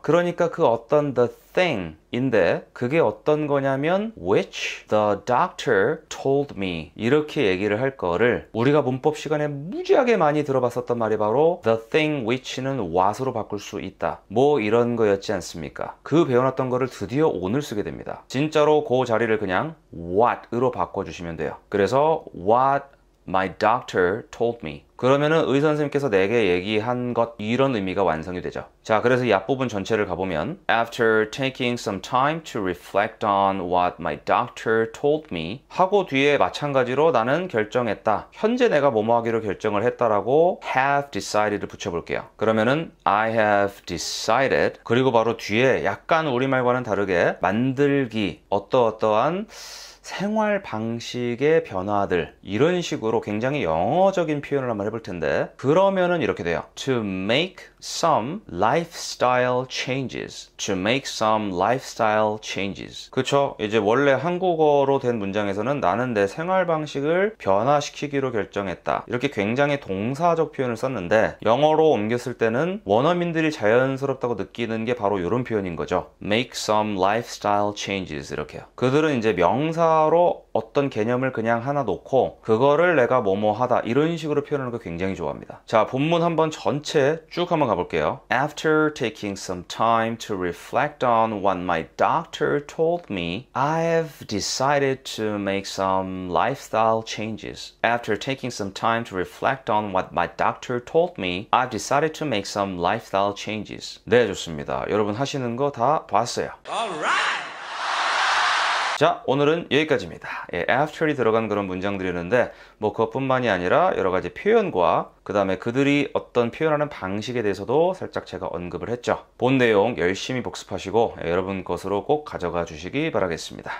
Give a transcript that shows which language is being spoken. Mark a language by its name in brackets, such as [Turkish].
[Korean] 그러니까 그 어떤 [English] the thing [Korean] 인데 그게 어떤 거냐면 [English] which the doctor told me [Korean] 이렇게 얘기를 할 거를 우리가 문법 시간에 무지하게 많이 들어봤었던 말이 바로 [English] the thing which [Korean] 는 what으로 바꿀 수 있다. 뭐 이런 거였지 않습니까? 그 배워놨던 거를 드디어 오늘 쓰게 됩니다. 진짜로 그 자리를 그냥 what으로 바꿔주시면 돼요. 그래서 [English] what my doctor told me [Korean] 그러면은 의사 선생님께서 내게 얘기한 것 이런 의미가 완성이 되죠. 자, 그래서 이 앞부분 전체를 가보면 [English] After taking some time to reflect on what my doctor told me [Korean] 하고 뒤에 마찬가지로 나는 결정했다. 현재 내가 뭐뭐 하기로 결정을 했다라고 [English] have decided [Korean] 를 붙여볼게요. 그러면은 [English] I have decided [Korean] 그리고 바로 뒤에 약간 우리말과는 다르게 만들기 어떠어떠한 생활 방식의 변화들 이런 식으로 굉장히 영어적인 표현을 한번 해볼 텐데 그러면은 이렇게 돼요. [English] To make some lifestyle changes. To make some lifestyle changes. [Korean] 그쵸? 이제 원래 한국어로 된 문장에서는 나는 내 생활 방식을 변화시키기로 결정했다. 이렇게 굉장히 동사적 표현을 썼는데 영어로 옮겼을 때는 원어민들이 자연스럽다고 느끼는 게 바로 이런 표현인 거죠. [English] Make some lifestyle changes 이렇게요. [Korean] 그들은 이제 명사 로 어떤 개념을 그냥 하나 놓고 그거를 내가 뭐뭐 하다 이런 식으로 표현하는 거 굉장히 좋아합니다. 자, 본문 한번 전체 쭉 한번 가볼게요. [English] After taking some time to reflect on what my doctor told me, I have decided to make some lifestyle changes. After taking some time to reflect on what my doctor told me, I've decided to make some lifestyle changes. [Korean] 네, 좋습니다. 여러분 하시는 거 다 봤어요. [English] Alright! [Korean] 자, 오늘은 여기까지입니다. after이 들어간 그런 문장들이었는데 뭐 그것뿐만이 아니라 여러 가지 표현과 그 다음에 그들이 어떤 표현하는 방식에 대해서도 살짝 제가 언급을 했죠. 본 내용 열심히 복습하시고 여러분 것으로 꼭 가져가 주시기 바라겠습니다.